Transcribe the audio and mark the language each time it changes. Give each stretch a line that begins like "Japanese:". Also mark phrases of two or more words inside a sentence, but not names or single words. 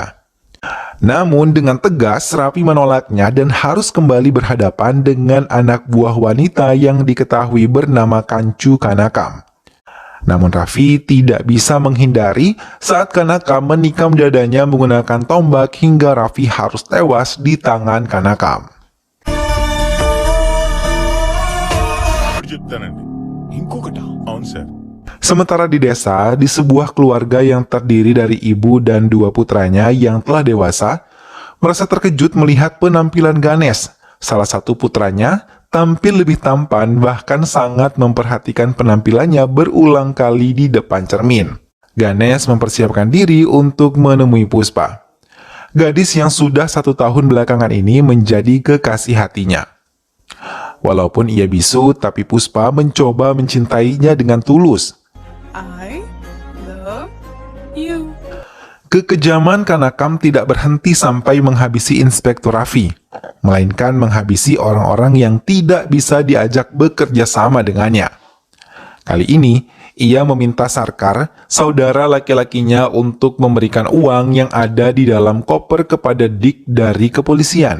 Indonesian: Namun dengan tegas Raffi menolaknya dan harus kembali berhadapan dengan anak buah wanita yang diketahui bernama Kancu Kanakam. Namun Raffi tidak bisa menghindari saat Kanakam menikam dadanya menggunakan tombak hingga Raffi harus tewas di tangan Kanakam.
Telugu: చెప్తానండి ఇంకొకట అవును సార్
Indonesian: Sementara di desa, di sebuah keluarga yang terdiri dari ibu dan dua putranya yang telah dewasa, merasa terkejut melihat penampilan Ganesh. Salah satu putranya tampil lebih tampan, bahkan sangat memperhatikan penampilannya berulang kali di depan cermin. Ganesh mempersiapkan diri untuk menemui Puspa. Gadis yang sudah 1 tahun belakangan ini menjadi kekasih hatinya. Walaupun ia bisu, tapi Puspa mencoba mencintainya dengan tulus.
English: I love you.
Indonesian: Kekejaman Kanakam tidak berhenti sampai menghabisi Inspektur Raffi, melainkan menghabisi orang-orang yang tidak bisa diajak bekerja sama dengannya. Kali ini, ia meminta Sarkar, saudara laki-lakinya, untuk memberikan uang yang ada di dalam koper kepada Dik dari kepolisian.